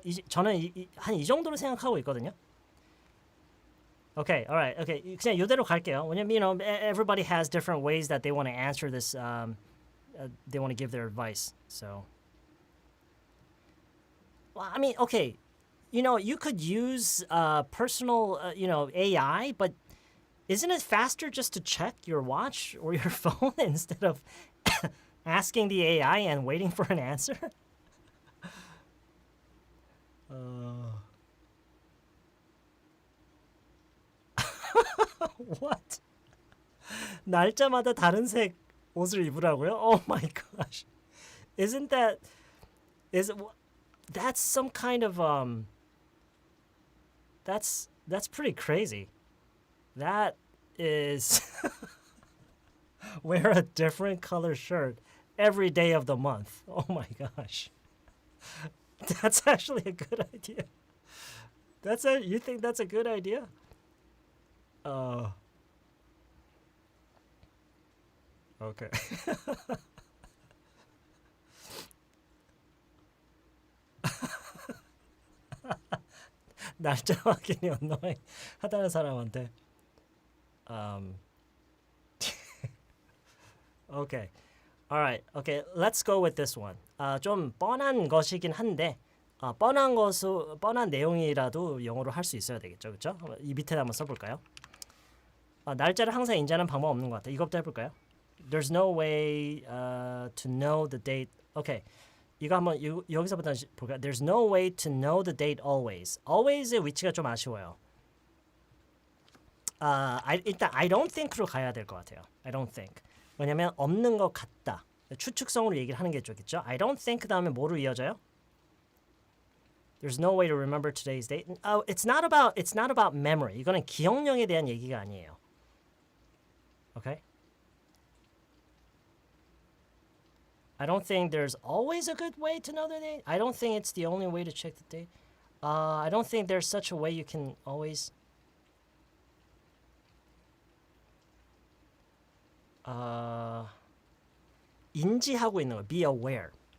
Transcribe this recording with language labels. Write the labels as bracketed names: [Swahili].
[Korean] 저는 한 이 정도로 생각하고 있거든요. [English] Okay, all right. [Korean] Okay, 그냥 이대로 갈게요. 왜냐면 [English] everybody has different ways that they want to answer this. They want to give their advice. So, well, I mean, okay, you could use personal, AI, but isn't it faster just to check your watch or your phone instead of asking the AI and waiting for an answer? What? [Korean] 날짜마다 다른 색 옷을 입으라고요? [English] Oh my gosh. Isn't that that's some kind of that's pretty crazy. That is wear a different color shirt every day of the month. Oh my gosh. That's actually a good idea. You think that's a good idea? Okay. [Korean] 날짜 확인이 언어에 하다는 사람한테 Okay. [English] Alright. Okay. Let's go with this one. [Korean] 좀 뻔한 것이긴 한데 뻔한 내용이라도 영어로 할 수 있어야 되겠죠. 그렇죠? 이 밑에 한번 써 볼까요? 날짜를 항상 인지하는 방법 없는 것 같아. 이것부터 해 볼까요? [English] There's no way to know the date. Okay. [Korean] 이거 한번 여기서부터 볼까요? [English] There's no way to know the date always. [Korean] Always의 위치가 좀 아쉬워요. 일단 I don't think로 가야 될 것 같아요. [English] I don't think. [Korean] 왜냐면 없는 것 같다. 추측성으로 얘기를 하는 게 좋겠죠. [English] I don't think [Korean] 다음에 뭐로 이어져요? [English] There's no way to remember today's date. It's not about memory. [Korean] 이거는 기억력에 대한 얘기가 아니에요. [English] Okay? I don't think there's always a good way to know the date. I don't think it's the only way to check the date. I don't think there's such a way you can always [Korean] 인지하고 있는 거. [English] Be aware.